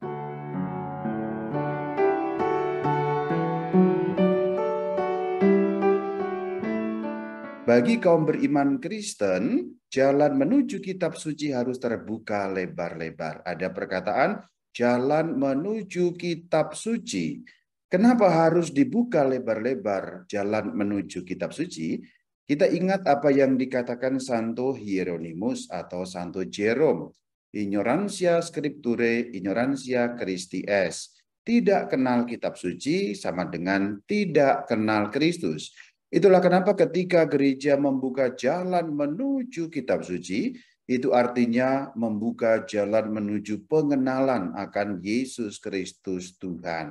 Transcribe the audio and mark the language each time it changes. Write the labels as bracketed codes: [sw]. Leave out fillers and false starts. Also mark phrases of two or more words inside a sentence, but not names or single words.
[id] Bagi kaum beriman Kristen, jalan menuju kitab suci harus terbuka lebar-lebar. Ada perkataan jalan menuju kitab suci. Kenapa harus dibuka lebar-lebar jalan menuju kitab suci? Kita ingat apa yang dikatakan Santo Hieronymus atau Santo Jerome. [la] Ignorantia scripturae, ignorantia Christi est. [id] Tidak kenal kitab suci sama dengan tidak kenal Kristus. Itulah kenapa ketika gereja membuka jalan menuju kitab suci, itu artinya membuka jalan menuju pengenalan akan Yesus Kristus Tuhan.